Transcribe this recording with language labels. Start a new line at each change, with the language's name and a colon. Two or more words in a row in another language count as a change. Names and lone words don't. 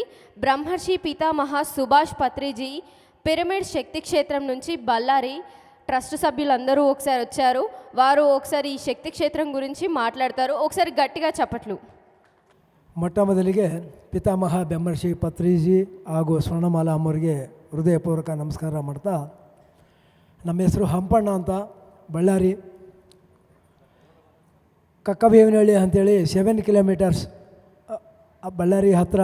Telugu: బ్రహ్మర్షి పితామహ సుభాష్ పత్రిజీ పిరమిడ్ శక్తి క్షేత్రం నుంచి బళ్ళారి ట్రస్ట్ సభ్యులందరూ ఒకసారి వచ్చారు. వారు ఒకసారి ఈ శక్తి క్షేత్రం గురించి మాట్లాడతారు. ఒకసారి గట్టిగా చప్పట్లు.
Kannada: ಮೊಟ್ಟಮೊದಲಿಗೆ ಪಿತಾಮಹ ಬ್ರಹ್ಮರ್ಷಿ ಪತ್ರಿಜಿ ಹಾಗೂ ಸ್ವರ್ಣಮಾಲಾ ಅಮ್ಮರಿಗೆ ಹೃದಯಪೂರ್ವಕ ನಮಸ್ಕಾರ ಮಾಡ್ತಾ, ನಮ್ಮ ಹೆಸರು ಹಂಪಣ್ಣ ಅಂತ, ಬಳ್ಳಾರಿ ಕಕ್ಕಬೇವಿನಹಳ್ಳಿ ಅಂಥೇಳಿ 7 ಕಿಲೋಮೀಟರ್ಸ್ ಬಳ್ಳಾರಿ ಹತ್ತಿರ.